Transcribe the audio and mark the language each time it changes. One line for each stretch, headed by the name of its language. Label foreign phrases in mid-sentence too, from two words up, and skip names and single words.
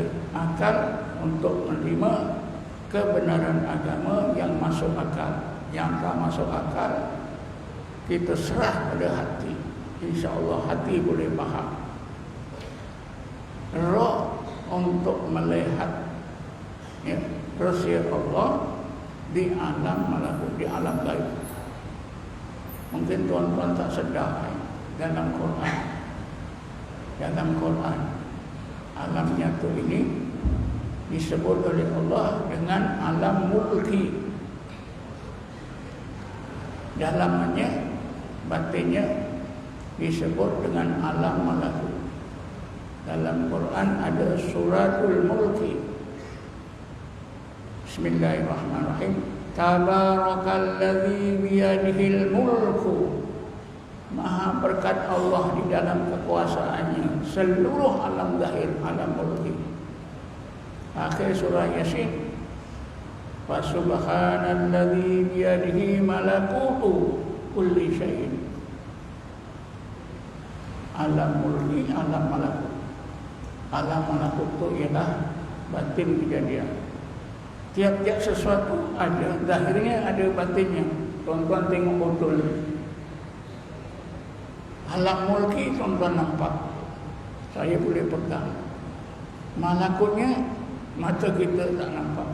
Malay: Akal untuk menerima kebenaran agama yang masuk akal. Yang tak masuk akal kita serah pada hati. InsyaAllah hati boleh faham. Roh untuk melihat, ya, rahasia Allah di alam malakut, di alam gaib. Mungkin tuan-tuan tak sedar, dalam Quran alam nyata ini disebut oleh Allah dengan alam mulki. Dalamnya, batinnya disebut dengan alam malakut. Dalam Quran ada
Arabic: سورة الملك. بسم الله الرحمن الرحيم. تبارك الذي بيده الملك.
Malay: Maha berkat Allah di dalam kekuasaannya seluruh alam zahir, alam mulki. Akhir surah Yasin.
Arabic: فسبحان الذي بيده ملكوت كل شيء.
Malay: Alam mulki, alam malakut. Alam malakut itu ialah batin kejadian. Tiap-tiap sesuatu ada zahirnya, ada batinnya. Tuan-tuan tengok botol. Alam mulki tuan-tuan nampak, saya boleh pegang. Malakutnya mata kita tak nampak.